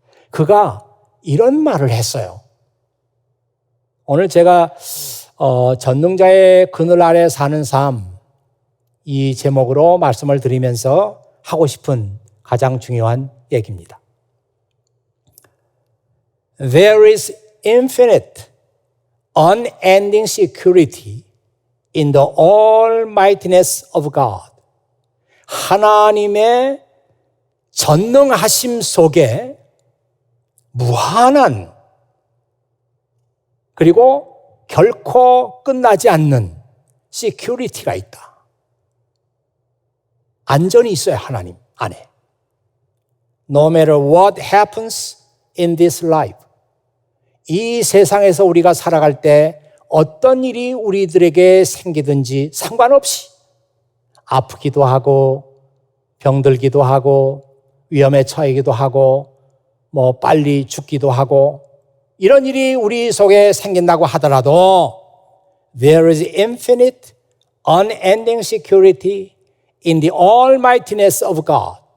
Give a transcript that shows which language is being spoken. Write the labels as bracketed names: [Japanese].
[Korean] 그가 이런 말을 했어요. 오늘 제가 전능자의 그늘 아래 사는 삶, 이 제목으로 말씀을 드리면서 하고 싶은 가장 중요한 얘기입니다. [English] There is infinite, unending security in the almightiness of God. [Korean] 하나님의 전능하심 속에 무한한, 그리고 결코 끝나지 않는 security가 있다. 안전이 있어요, 하나님 안에. [English] No matter what happens in this life. [Korean] 이 세상에서 우리가 살아갈 때 어떤 일이 우리들에게 생기든지 상관없이 아프기도 하고 병들기도 하고 위험에 처하기도 하고 뭐 빨리 죽기도 하고 이런 일이 우리 속에 생긴다고 하더라도 [English] There is infinite, unending security in the almightiness of God.